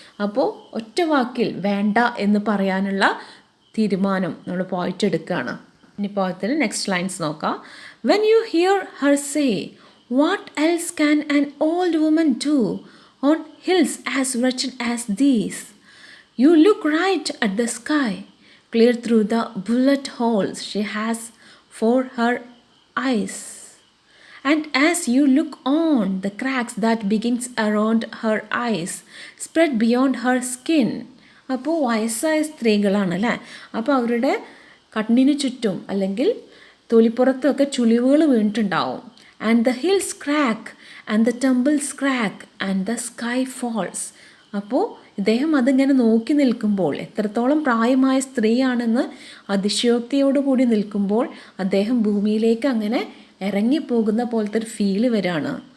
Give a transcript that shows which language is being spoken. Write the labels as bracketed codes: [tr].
[ml] അപ്പോൾ ഒറ്റ വാക്കിൽ വേണ്ട എന്ന് പറയാനുള്ള തീരുമാനം നമ്മൾ പോയിട്ട് എടുക്കുകയാണ്. ഇനി പോയത്തിന് നെക്സ്റ്റ് ലൈൻസ് നോക്കാം. [en] When you hear her say what else can an old woman do on hills as wretched as these. You look right at the sky clear through the bullet holes she has for her eyes. And as you look on, the cracks that begins around her eyes spread beyond her skin. [ml] അപ്പോൾ വയസ്സായ സ്ത്രീകളാണ് അല്ലേ, അപ്പോൾ അവരുടെ കണ്ണിന് ചുറ്റും അല്ലെങ്കിൽ തൊലിപ്പുറത്തൊക്കെ ചുളിവുകൾ വീണിട്ടുണ്ടാവും. [en] And the hills crack and the temples crack and the sky falls. അപ്പോൾ [ml] ഇദ്ദേഹം അതിങ്ങനെ നോക്കി നിൽക്കുമ്പോൾ, എത്രത്തോളം പ്രായമായ സ്ത്രീയാണെന്ന് അതിശയോക്തിയോടുകൂടി നിൽക്കുമ്പോൾ അദ്ദേഹം ഭൂമിയിലേക്ക് അങ്ങനെ ഇറങ്ങിപ്പോകുന്ന പോലത്തെ ഒരു ഫീല് വരാണ്.